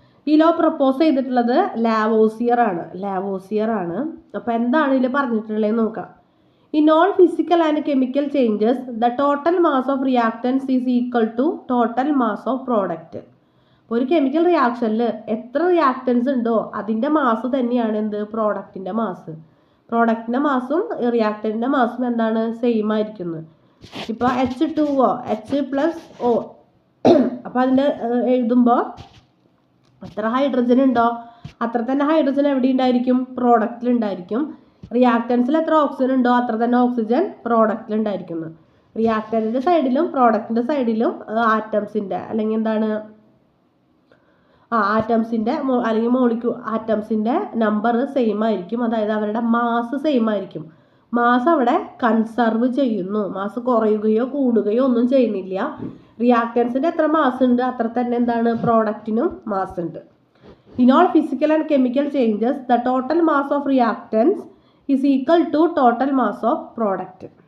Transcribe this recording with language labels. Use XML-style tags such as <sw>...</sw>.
<ml>ഈ law propose ചെയ്തിട്ടുള്ളത് Lavoisier ആണ്. അപ്പോൾ എന്താണ് ഇതിൽ പറഞ്ഞിട്ടുള്ളത് നോക്കാം.</ml> <en>In all physical and chemical changes, the total mass of reactants is equal to total mass of product.</en> <ml>ഒരു കെമിക്കൽ റിയാക്ഷനിൽ എത്ര റിയാക്റ്റൻസ് ഉണ്ടോ അതിൻ്റെ മാസ് തന്നെയാണ് എന്ത്? പ്രോഡക്റ്റിൻ്റെ മാസ്. പ്രോഡക്റ്റിൻ്റെ മാസും റിയാക്റ്റൻറ്റിൻ്റെ മാസും എന്താണ്? സെയിം ആയിരിക്കുന്നത്. ഇപ്പോൾ H2O H+O അപ്പോൾ അതിൻ്റെ എഴുതുമ്പോൾ എത്ര ഹൈഡ്രജൻ ഉണ്ടോ അത്ര തന്നെ ഹൈഡ്രജൻ എവിടെ ഉണ്ടായിരിക്കും? പ്രോഡക്റ്റിലുണ്ടായിരിക്കും. റിയാക്റ്റൻസിൽ എത്ര ഓക്സിജൻ ഉണ്ടോ അത്ര തന്നെ ഓക്സിജൻ പ്രോഡക്റ്റിലുണ്ടായിരിക്കുന്നു. റിയാക്റ്റൻറ്റിൻ്റെ സൈഡിലും പ്രോഡക്റ്റിൻ്റെ സൈഡിലും ആറ്റംസിൻ്റെ അല്ലെങ്കിൽ എന്താണ് ആറ്റംസിൻ്റെ അല്ലെങ്കിൽ ആറ്റംസിൻ്റെ നമ്പർ സെയിം ആയിരിക്കും. അതായത് അവരുടെ മാസ് സെയിം ആയിരിക്കും. മാസ് അവിടെ കൺസർവ് ചെയ്യുന്നു. മാസ് കുറയുകയോ കൂടുകയോ ഒന്നും ചെയ്യുന്നില്ല. റിയാക്റ്റൻസിൻ്റെ എത്ര മാസ് ഉണ്ട് അത്ര തന്നെ എന്താണ്? പ്രോഡക്റ്റിനും മാസ് ഉണ്ട്.</ml> <en>In all physical and chemical changes, the total mass of reactants is equal to total mass of product.</en>